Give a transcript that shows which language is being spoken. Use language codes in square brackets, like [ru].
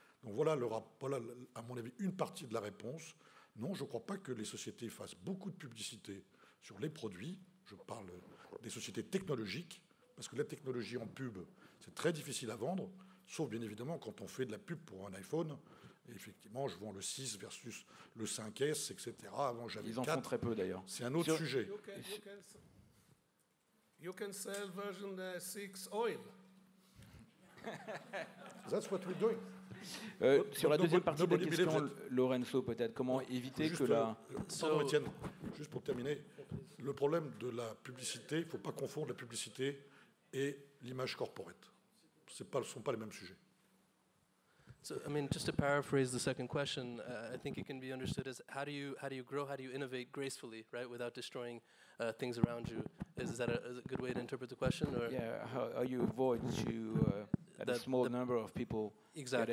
[fr] Donc voilà, à mon avis, une partie de la réponse. Non, je ne crois pas que les sociétés fassent beaucoup de publicité sur les produits. Je parle des sociétés technologiques, parce que la technologie en pub, c'est très difficile à vendre, sauf bien évidemment quand on fait de la pub pour un iPhone. Et effectivement, je vends le 6 versus le 5S, etc. Avant, j'avais 4. Ils en font très peu d'ailleurs. C'est un autre sujet. [en] You can sell version 6 oil. That's what we're doing. [fr] Sur la deuxième partie de la question, Lorenzo, peut-être, comment éviter juste, que la... Pardon, Étienne, juste pour terminer, le problème de la publicité, il ne faut pas confondre la publicité et l'image corporate. Ce ne sont pas les mêmes sujets. [en] So, I mean, just to paraphrase the second question, I think it can be understood as how do you grow, how do you innovate gracefully, right, without destroying things around you? Is that a good way to interpret the question? Or? Yeah, how you avoid to that a small number of people exactly